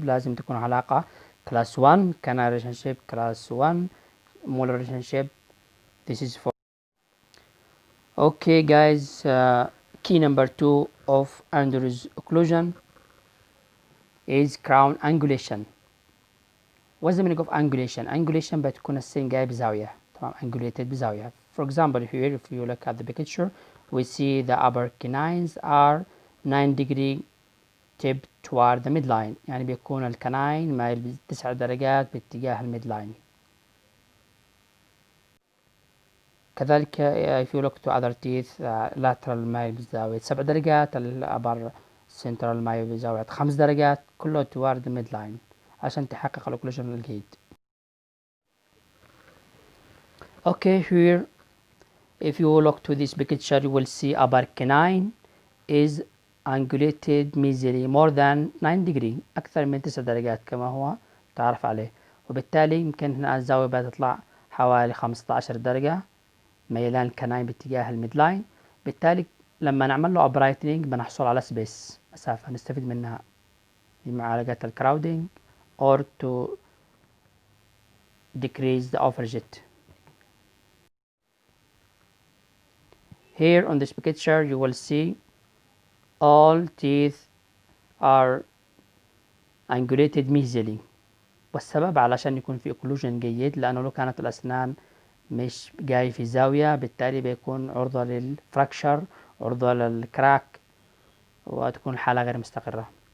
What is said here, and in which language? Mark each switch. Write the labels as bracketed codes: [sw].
[ar] لازم تكون علاقة [en] class 1 canal relationship class 1 molar relationship. This is for okay guys. Key number 2 of Andrew's occlusion is crown angulation. What's the meaning of angulation? [ar] Angulation بتكون السين جاي بزاوية. تمام angulated بزاوية. [en] For example here if you look at the picture we see the upper canines are 9 degree tipped toward the midline. [ar] يعني بيكون الكناين مايل ب9 درجات باتجاه الميدلاين. كذلك [en] if you look to other teeth [ar] lateral مايل بزاوية 7 درجات الأبر central مايل بزاوية 5 درجات كله [en] toward the midline [ar] عشان تحقق الأوكلوجن الجيد. [en] Okay here if you look to this picture you will see upper canine is angulated mesially more than 9 degree [ar] أكثر من 9 درجات كما هو تعرف عليه، وبالتالي يمكن هنا الزاوية بتطلع حوالي 15 درجة ميلان الكناين باتجاه الميدلاين. بالتالي لما نعمل له برايتنينج بنحصل على سبيس مسافة نستفيد منها لمعالجة الكراودينج [en] or to decrease the overjet. Here on this picture you will see all teeth are angulated mesially، [ar] والسبب علشان يكون في occlusion جيد لأنه لو كانت الأسنان مش جاي في زاوية بالتالي بيكون عرضة للفراكشر عرضة للكراك وتكون الحالة غير مستقرة.